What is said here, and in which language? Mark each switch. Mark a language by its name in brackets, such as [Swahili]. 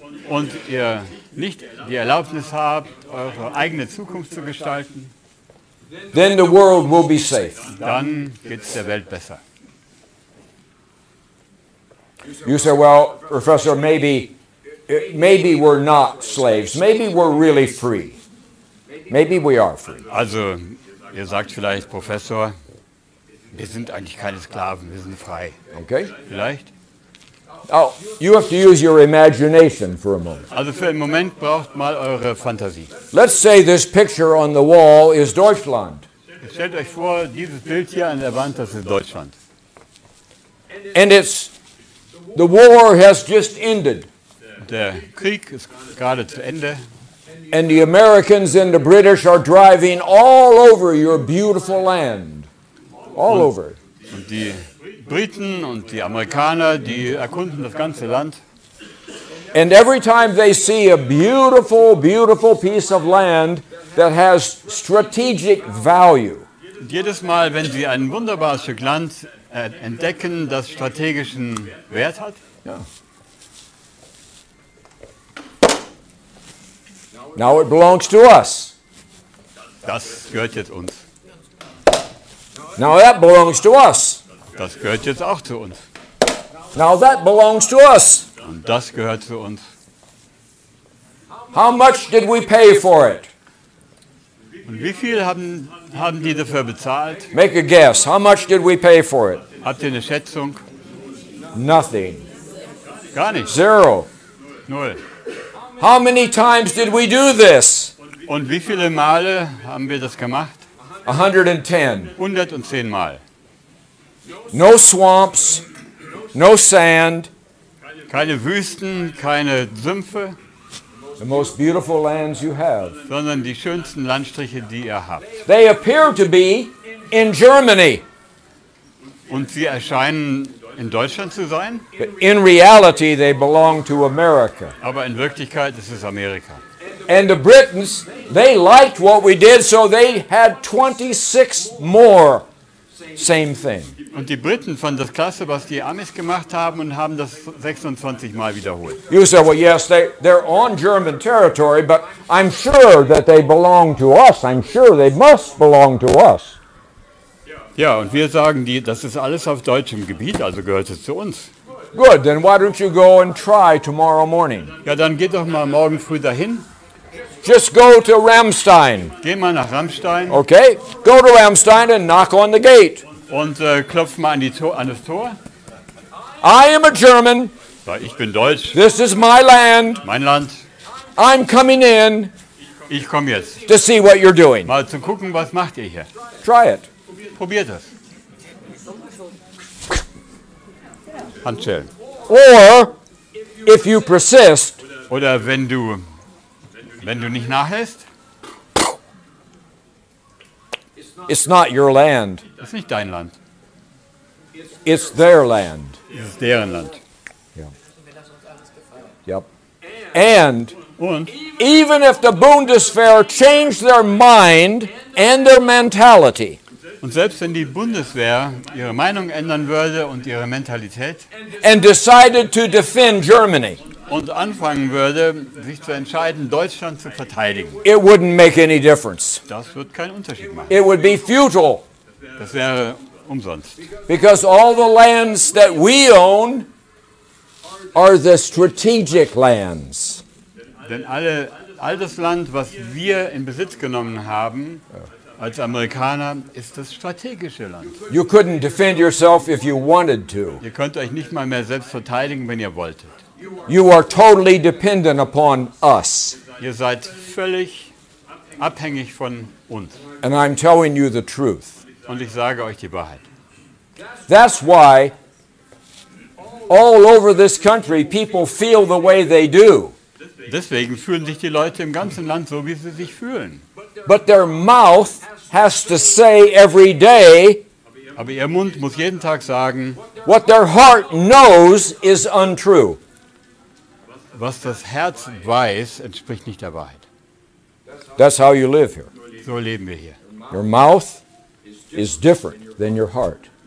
[German] und ihr nicht die Erlaubnis habt, eure eigene Zukunft zu gestalten, [English] then the world will be safe. [German] dann geht es der Welt besser. [English] You say, well, Professor, maybe we're not slaves. Maybe we're really free. Maybe we are free. [German] Also, ihr sagt vielleicht, Professor, wir sind eigentlich keine Sklaven, wir sind frei. [English] Okay? [German] Vielleicht? [English] Now, you have to use your imagination for a moment. [German] Also für einen Moment braucht mal eure Fantasie. [English] Let's say this picture on the wall is Deutschland. [German] Jetzt stellt euch vor, dieses Bild hier an der Wand, das ist Deutschland. [English] And the war has just ended. [German] Der Krieg ist gerade zu Ende [English] And the Americans and the British are driving all over your beautiful land. All over. [German] und die Briten und die Amerikaner, die erkunden das ganze Land. [English] And every time they see a beautiful, beautiful piece of land that has strategic value, [German] Und jedes Mal, wenn sie ein wunderbares Stück Land entdecken, das strategischen Wert hat, [English] now it belongs to us. [German] das gehört jetzt uns. [English] Now that belongs to us. [German] Das gehört jetzt auch zu uns. [English] Now that belongs to us. [German] Und das gehört zu uns. [English] How much did we pay for it? [German] Und wie viel haben die dafür bezahlt? [English] Make a guess. How much did we pay for it? [German] Habt ihr eine Schätzung? [English] Nothing. [German] Gar nicht. [English] Zero. [German] Null. [English] How many times did we do this? [German] Und wie viele Male haben wir das gemacht? [English] 110. [German] 110 Mal. [English] No swamps, no sand. [German] Keine Wüsten, keine Sümpfe, [English] The most beautiful lands you have. [German] sondern die schönsten Landstriche, die ihr habt. [English] They appear to be in Germany, [German] Und sie erscheinen in Deutschland zu sein, [English] but in reality they belong to America. [German] aber in Wirklichkeit ist es Amerika. [English] And the Britons, they liked what we did, so they had 26 more. Same thing. [German] Und die Briten fanden das klasse, was die Amis gemacht haben und haben das 26 Mal wiederholt. [English] You say, well, yes, they're on German territory, but I'm sure that they belong to us. I'm sure they must belong to us. [German] Ja, und wir sagen, das ist alles auf deutschem Gebiet, also gehört es zu uns. [English] Good, then why don't you go and try tomorrow morning? [German] Ja, dann geht doch mal morgen früh dahin. [English] Just go to Ramstein, [German] Geh mal nach Rammstein [English] okay? Go to Ramstein and knock on the gate. [German] und klopf mal an das Tor. [English] I am a German. [German] Sag, ich bin deutsch, [English] This is my land. [German] mein Land. [English] I'm coming in [German] Ich komme jetzt. [English] to see what you're doing. [German] Mal zu gucken, was macht ihr hier. [English] Try it. [German] Probiert es. Handschellen. [English] Or, if you persist, [German] Oder wenn du nicht nachlässt, [English] it's not your land. [German] das ist nicht dein Land, [English] It's their land. [German] das ist deren Land. [English] Yep. And [German] Und [English] even if the Bundeswehr changed their mind and their mentality, [German] selbst wenn die Bundeswehr ihre Meinung ändern würde und ihre Mentalität [English] and decided to defend Germany, [German] und anfangen würde, sich zu entscheiden, Deutschland zu verteidigen, [English] it wouldn't make any difference. [German] das wird keinen Unterschied machen. [English] It would be futile [German] Das wäre umsonst. [English] because all the lands that we own are the strategic lands. [German] Denn all das Land, was wir in Besitz genommen haben, als Amerikaner, ist das strategische Land. [English] You couldn't defend yourself if you wanted to. [German] Ihr könnt euch nicht mal mehr selbst verteidigen, wenn ihr wolltet. [English] You are totally dependent upon us. [German] Ihr seid völlig abhängig von uns. [English] And I'm telling you the truth. [German] Und ich sage euch die Wahrheit. [English] That's why all over this country people feel the way they do. [German] Deswegen fühlen sich die Leute im ganzen Land so, wie sie sich fühlen. [English] But their mouth has to say every day [German] Aber ihr Mund muss jeden Tag sagen, [English] what their heart knows is untrue. [German] was das Herz weiß, entspricht nicht der Wahrheit. [English] That's how you live here. [German] So leben wir hier. [English] Your mouth is different than your heart.